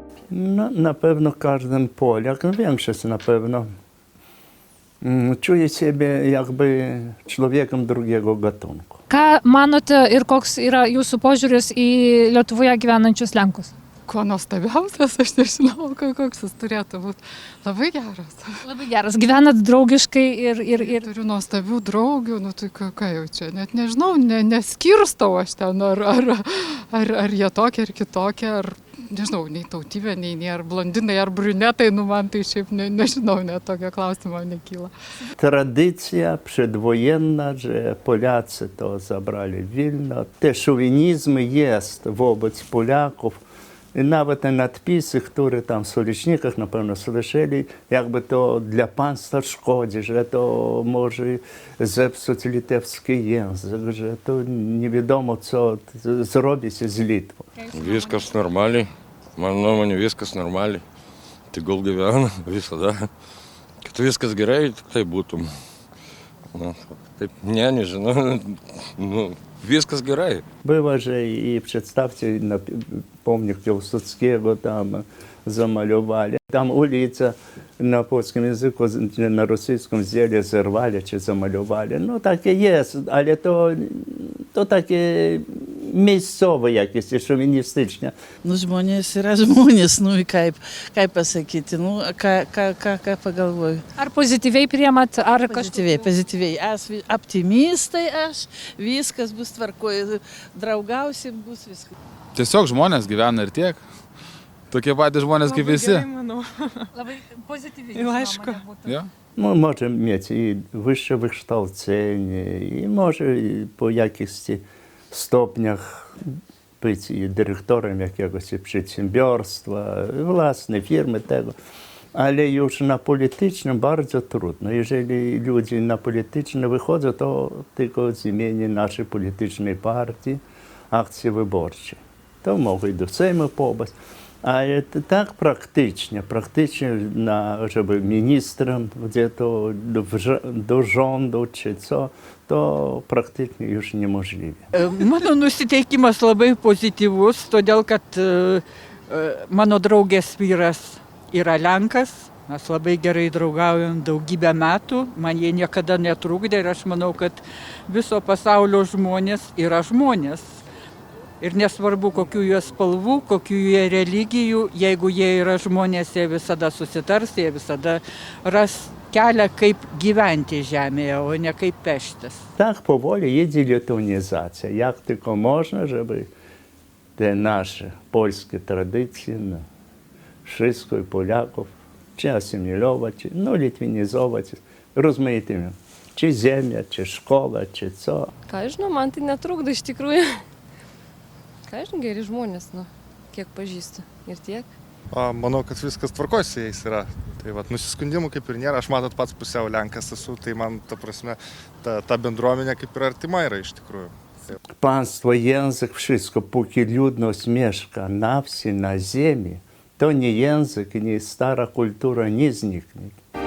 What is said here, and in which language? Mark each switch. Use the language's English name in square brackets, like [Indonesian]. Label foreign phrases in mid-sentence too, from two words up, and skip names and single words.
[Polish] No, na pewno każdy Polak, no większość na pewno, czuje siebie jakby człowiekiem drugiego gatunku. [Lithuanian] Ką manote ir koks yra jūsų požiūris į Lietuvoje gyvenančius Lenkus? Kuo nuostabiausias, aš nežinau, koks jis turėtų būti. Labai geras. Labai geras. Gyvenat draugiškai ir... Turiu nuostabių draugių, nu tai ką jau čia, net nežinau, neskirstau aš ten, ar jie tokie, ar kitokie, ar nežinau, nei tautybė, nei ar blondinai, ar brunetai, nu man tai šiaip nežinau, net tokio klausimo nekyla. [Polish] Tradycja przedwojenna, że Polacy to zabrali Wilno. Te szowinizm jest wobec Polaków. I nawet te nadpisy, które tam w solicznikach na pewno słyszeli, jakby to dla państwa szkodzi, że to może zepsuć litewski język, że to nie wiadomo, co zrobić z Litwą. [Lithuanian] Viskas normaliai, mano nuomonė viskas normaliai. Tegul gyvena visada. Kad viskas gerai, tai būtum. Nu, taip, nežinau, nu, viskas gerai. [Polish] Było, że i przedstawcy na pomnik Piłsudskiego tam zamalowali. Tam ulica na polskim języku, na rosyjskim wzięli, zerwali czy zamalowali. No takie jest, ale to takie miejscowe jakieś, szowinistyczne. [Lithuanian] Nu, žmonės yra žmonės, nu, kaip pasakyti, nu, ką pagalvoju. Ar pozityviai priemat, ar Pozityviai, pozityviai. Aš optimistai, viskas bus tvarkoje, draugausim, bus viskas. Tiesiog žmonės gyvena ir tiek. Tokie patys žmonės kaip visi. Labai pozityviai. Aišku. [Polish] Ja? No, może mieć i wyższe wykształcenie, i może i po jakichś stopniach być i dyrektorem jakiegoś przedsiębiorstwa, własnej firmy, tego. Ale już na politycznym bardzo trudno. Jeżeli ludzie na polityczne wychodzą, to tylko z imienia naszej politycznej partii, akcji wyborczej. To mogą do Sejmu popaść. Ale tak praktycznie, żeby ministrem gdzie-to do rządu czy co, to praktycznie już niemożliwe. [Lithuanian] Mano nusiteikimas labai pozityvus, todėl kad mano draugės vyras yra Lenkas, mes labai gerai draugaujam daugybę metų, man jie niekada netrukdė ir aš manau, kad viso pasaulio žmonės yra žmonės. Ir nesvarbu, kokių jie spalvų, kokių jie religijų, jeigu jie yra žmonės, jie visada susitars, jie visada ras kelią, kaip gyventi žemėje, o ne kaip peštis. [Polish] Tak powoli jedzie letonizacja, jak tylko można, żeby te nasze polskie tradycje, no, wszystko i Polaków, czy asymilować, no litwinizować, rozmaitymi. Czy ziemia, czy szkoła, czy co. [Lithuanian] Ką žinau, man tai netrukdo iš tikrųjų. Ką žinau, geri žmonės, nu, kiek pažįstu ir tiek. Manau, kad viskas tvarkoj su jais yra. Tai vat, nusiskundimų kaip ir nėra, aš matot pats pusiau Lenkas esu, tai man ta prasme, ta bendruomenė kaip ir artima yra iš tikrųjų. [Polish] Państwo, język, wszystko, póki ludność mieszka na wsi, na ziemi, to nie język, nie stara kultura nie zniknie.